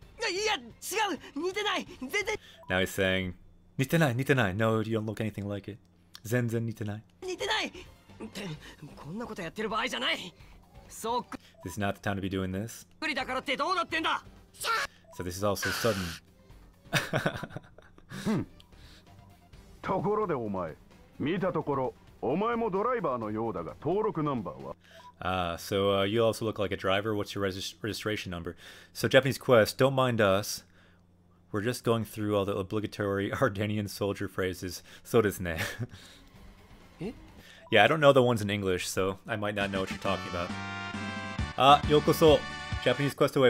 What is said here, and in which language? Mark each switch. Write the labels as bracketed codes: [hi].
[ja] いや違う、似てない、全然 [en] Now he's saying, [ja] Nitenai, Nitenai. [en] No, you don't look anything like it. [ja] Zenzen Nitenai. 似てない。ってこんなことやってる場合じゃない。そっく [en] This is not the time to be doing this. [ja] りだからってどうなってんだ。 [en] So this is also sudden. [ja] ところでお前、見たところ、お前もドライバーのようだが、登録ナンバーは。 [en] So you also look like a driver. What's your registration number? So Japanese Quest, don't mind us. We're just going through all the obligatory Ardenian soldier phrases. [ja] So desu ne. [en] Yeah, I don't know the ones in English, so I might not know what you're talking about. Yokoso. Japanese Quest away.